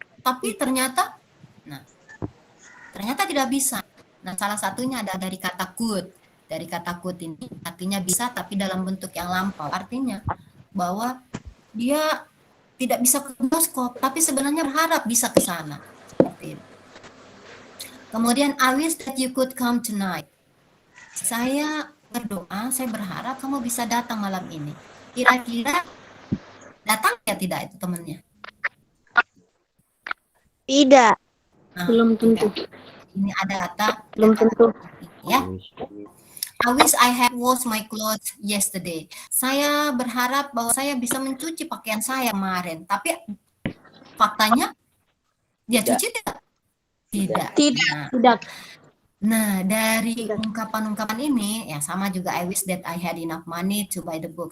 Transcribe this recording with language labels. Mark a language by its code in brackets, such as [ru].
[id] Tapi ternyata tidak bisa. Nah, salah satunya ada dari kata could. Dari kata could ini artinya bisa tapi dalam bentuk yang lampau. Artinya bahwa dia tidak bisa ke bioskop tapi sebenarnya berharap bisa ke sana. Seperti itu. Kemudian [en] I wish that you could come tonight. [id] Saya berdoa, saya berharap kamu bisa datang malam ini. Kira-kira datang ya tidak itu temannya? Tidak. Nah, Belum tentu. ini ada kata Belum tentu. ya. [en] I wish I had washed my clothes yesterday. [id] Saya berharap bahwa saya bisa mencuci pakaian saya kemarin. Tapi faktanya dia cuci tidak? Tidak. Tidak. Nah, dari ungkapan-ungkapan ini ya sama juga [en] I wish that I had enough money to buy the book.